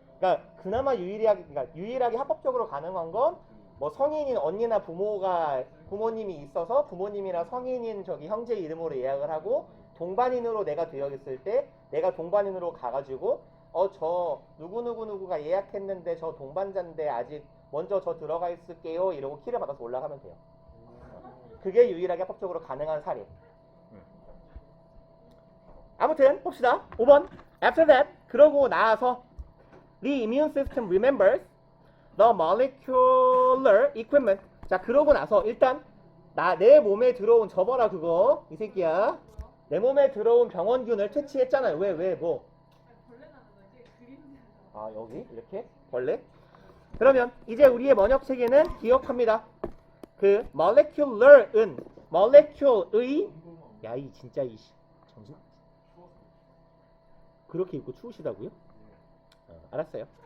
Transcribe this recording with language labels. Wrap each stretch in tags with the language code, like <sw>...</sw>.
<ko>그러니까 그나마 유일하게 합법적으로 가능한 건 뭐 성인인 언니나 부모님이 있어서 부모님이나 성인인 저기 형제 이름으로 예약을 하고 동반인으로 내가 되어 있을 때 내가 동반인으로 가가지고 저 누구누구누구가 예약했는데 저 동반자인데 아직 먼저 저 들어가 있을게요 이러고 키를 받아서 올라가면 돼요. 그게 유일하게 합법적으로 가능한 사례. 아무튼 봅시다. 5번.</ko> <en>After that,</en> <ko>그러고 나서</ko> <en>the immune system remembers the molecular equipment.</en> <ko>자, 그러고 나서 일단 내 몸에 들어온 접어라 그거. 이 새끼야. 내 몸에 들어온 병원균을 퇴치했잖아요. 왜 뭐? 벌레 나는 거 이제 그림자. 아, 여기 이렇게 벌레. 그러면 이제 우리의 번역 체계는 기억합니다. 그 molecular은 molecule의 야이 진짜 이 정신 그렇게 입고 추우시다고요? 알았어요.</ko>